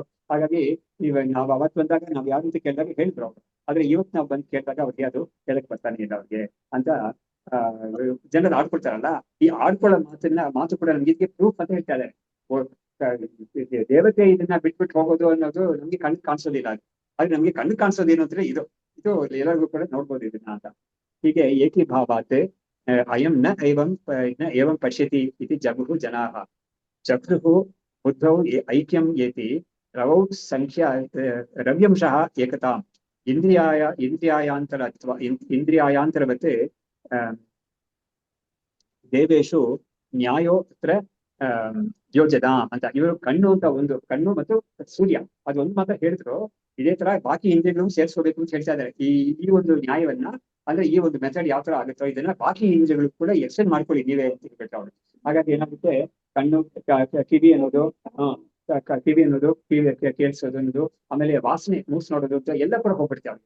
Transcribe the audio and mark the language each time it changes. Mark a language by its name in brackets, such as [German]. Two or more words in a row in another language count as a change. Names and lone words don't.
[Kannada] ಹಾಗಾಗಿ ಇವಾಗ ನಾವು ಅವತ್ತು ಬಂದಾಗ ನಾವು ಯಾವ ರೀತಿ ಕೇಳಿದಾಗ ಹೇಳಿದ್ರು ಅವರು, ಆದ್ರೆ ಇವತ್ತು ನಾವು ಬಂದು ಕೇಳಿದಾಗ ಅವ್ರಿಗೆ ಅದು ಹೇಳಕ್ ಬರ್ತಾನೆ ಇಲ್ಲ ಅವ್ರಿಗೆ ಅಂತ ಜನರು ಆಡ್ಕೊಳ್ತಾರಲ್ಲ. ಈ ಆಡ್ಕೊಳ್ಳೋ ಮಾತು ಕೂಡ ನಮ್ಗೆ ಇದಕ್ಕೆ ಪ್ರೂಫ್ ಅಂತ ಹೇಳ್ತಾ ಇದ್ದಾರೆ. ದೇವತೆ ಇದನ್ನ ಬಿಟ್ಬಿಟ್ಟು ಹೋಗೋದು ಅನ್ನೋದು ನಮ್ಗೆ ಕಣ್ಣು ಕಾಣಿಸೋದಿಲ್ಲ. ಆದ್ರೆ ನಮ್ಗೆ ಕಣ್ಣು ಕಾಣಿಸೋದೇನು ಅಂದ್ರೆ ಇದು ಎಲ್ಲರಿಗೂ ಕೂಡ ನೋಡ್ಬೋದು ಇದನ್ನ ಅಂತ. [Sanskrit] ಹೀಗೆ ಏಕೀಭಾವಾತ್ ಅಯಂ ನ ಏವಂ ಪಶ್ಯತಿ ಇತಿ ಜಗು ಜನಾಃ. ಚಕ್ರುಃ ಬುದ್ಧೌ ಐಕ್ಯಂ ಏತಿ ರವೌ ಸಂಖ್ಯಾ ರವ್ಯಂಶಃ ಏಕತಾಂ ಇಂದ್ರಿಯಾಯಾಂತರವತ್ ದೇವೇಶು ನ್ಯಾಯೋ ಅತ್ರ ಯೋಜನಾ ಅಂತ. [Kannada] ಇವರು ಕಣ್ಣು ಅಂತ ಒಂದು ಕಣ್ಣು ಮತ್ತು ಸೂರ್ಯ ಅದೊಂದು ಮಾತ್ರ ಹೇಳಿದ್ರು. ಇದೇ ತರ ಬಾಕಿ ಇಂದ್ರಿಯಗಳು ಸೇರಿಸ್ಕೋಬೇಕು ಅಂತ ಹೇಳ್ತಾ ಇದ್ದಾರೆ. ಈ ಒಂದು ನ್ಯಾಯವನ್ನ, ಅಂದ್ರೆ ಈ ಒಂದು ಮೆಥಡ್ ಯಾವ ತರ ಆಗುತ್ತೋ ಇದನ್ನ ಬಾಕಿ ಇಂದ್ರಿಯಗಳು ಕೂಡ ಎಕ್ಸ್ಟೆಂಡ್ ಮಾಡ್ಕೊಳ್ಳಿ ನೀವೇ ಅಂತ ಹೇಳ್ಬೇಕು ಅವ್ರು. ಹಾಗಾಗಿ ಏನಾಗುತ್ತೆ, ಕಣ್ಣು ಕಿವಿ ಅನ್ನೋದು ಕಿವಿ ಕೇಳಿಸೋದು ಅನ್ನೋದು, ಆಮೇಲೆ ವಾಸನೆ ಮೂಸ್ ನೋಡೋದು ಅಂತ ಎಲ್ಲ ಕೂಡ ಹೋಗ್ಬಿಡ್ತೇವೆ ಅವ್ರಿಗೆ.